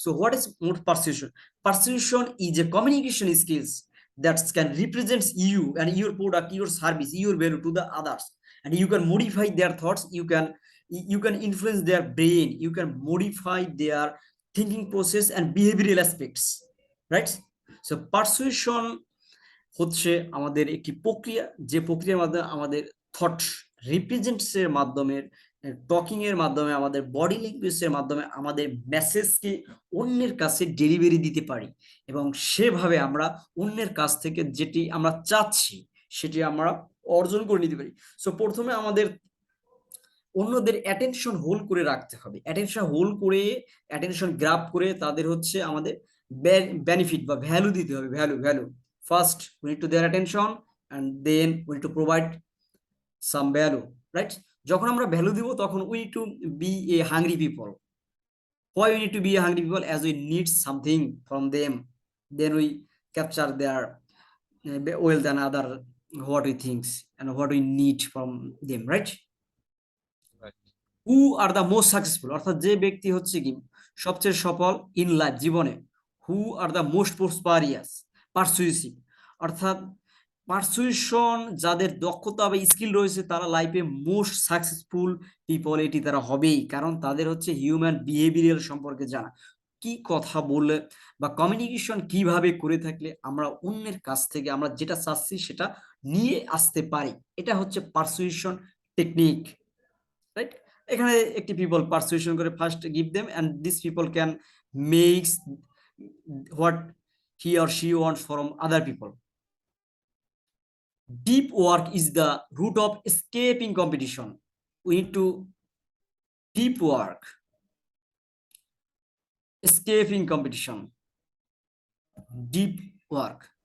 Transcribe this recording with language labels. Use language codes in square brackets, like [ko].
[en] So what is more persuasion? Persuasion is a communication skills that can represent you and your product, your service, your value to the others, and you can modify their thoughts, you can influence their brain, you can modify their thinking process and behavioral aspects, right? [bn] So persuasion হচ্ছে আমাদের একটি প্রক্রিয়া, যে প্রক্রিয়ার মাধ্যমে আমাদের thought represents এর মাধ্যমে, টকিং এর মাধ্যমে, আমাদের বডি ল্যাঙ্গুয়েজ এর মাধ্যমে আমাদের মেসেজকে অন্যের কাছে ডেলিভারি দিতে পারি, এবং সেভাবে আমরা অন্যের কাছ থেকে যেটি আমরা চাচ্ছি সেটি আমরা অর্জন করে নিতে পারি। সো প্রথমে আমাদের অন্যদের অ্যাটেনশন হোল্ড করে রাখতে হবে, অ্যাটেনশন হোল্ড করে, অ্যাটেনশন গ্রাব করে তাদের হচ্ছে আমাদের বেনিফিট বা ভ্যালু দিতে হবে। [en] Value first we need to their attention, and then we need to provide some value, right? [bn] যখন আমরা ভ্যালু দিব তখন [en] we need to be a hungry people. Why we need to be a hungry people? As we need something from them, then we capture their wealth and other what we think and what we need from them, right? Who are the most successful, [bn] অর্থাৎ যে ব্যক্তি হচ্ছে কি সবচেয়ে সফল [en] in life, [bn] জীবনে। [en] who are the most prosperous, persuasive, [bn] অর্থাৎ persuasion যাদের দক্ষতা বা স্কিল রয়েছে তারা লাইফে [en] most successful people, [bn] এটি তারা হবেই, কারণ তাদের হচ্ছে হিউম্যান বিহেভিয়ার সম্পর্কে জানা, কি কথা বললে বা কমিউনিকেশন কিভাবে করে থাকলে আমরা অন্যের কাছ থেকে আমরা যেটা চাচ্ছি সেটা নিয়ে আসতে পারি, এটা হচ্ছে পারসুয়েশন টেকনিক, রাইট? এখানে একটি [en] People persuasion করে first give them, and this people can makes what he or she wants from other people. Deep work is the root of escaping competition. We need to deep work, escaping competition, deep work.